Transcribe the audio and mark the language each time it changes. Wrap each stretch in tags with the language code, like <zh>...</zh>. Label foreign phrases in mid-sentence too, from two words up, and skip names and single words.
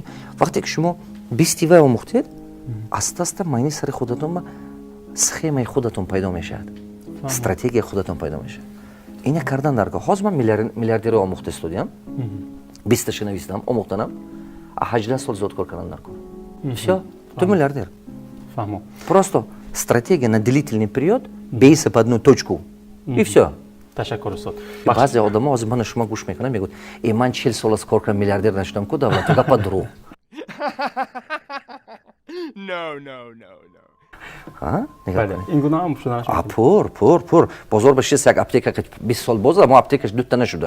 <tg>вақте ки шумо 20 вай омӯхтед, аста-аста майни сари худатон ба схемаи худатон пайдо мешавад. стратегияи худатон пайдо мешавад. ина кардан дар кор. ҳозир ман миллиардеро омӯхта истодиам. 20 нависидам, омӯхтанам. 18 сол зиёд кор кардан дар кор. Всё, ту миллиардер. Фаҳмо.</tg> <ru>Просто стратегия на длительный период, бейся по одну точку. И всё.</ru> <tg>Ташаккур устод. баъзе одамо ҳозир мана шумо гӯш мекунанд, мегӯяд: ман 40 сол аст кор кардам, миллиардер нашудам ку, давлату гапа дурӯғ. ин гуна ҳам шуда нашуд. пур. бозор ба шист як аптека 20 сол боз, аммо аптекаш дутта нашудай.</tg>